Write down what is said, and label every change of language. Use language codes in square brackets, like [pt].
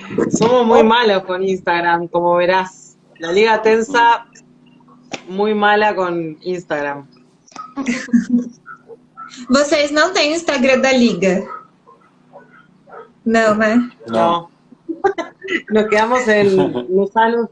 [es] Somos muy malos con Instagram, como verás. La Liga Ujú. Tensa, muy mala con Instagram. [pt] Vocês não têm o Instagram da Liga? Não, né? [es] No, No, nos quedamos en los años